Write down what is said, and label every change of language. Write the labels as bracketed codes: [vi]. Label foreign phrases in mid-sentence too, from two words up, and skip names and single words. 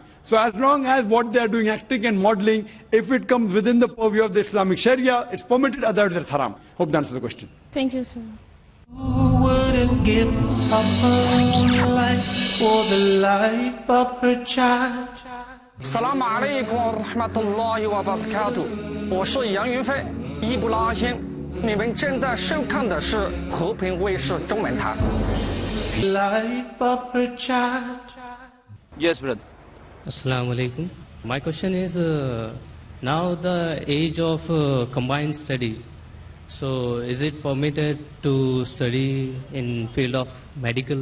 [en] So as long as what they are doing, acting and modeling, if it comes within the purview of the Islamic Sharia, it's permitted, otherwise it's haram. Hope that answers the question. Thank you, sir. Who wouldn't give up her own life for the life of her child? [ar] السلام عليكم ورحمة الله وبركاته. [zh] 我是杨云飞，伊布拉欣。你们正在收看的是和平卫视中文台。 [en] Life of her child. Yes, brother. [ar] السلام عليكم. [en] My question is, now the age of combined study, So is it permitted to study in field of medical?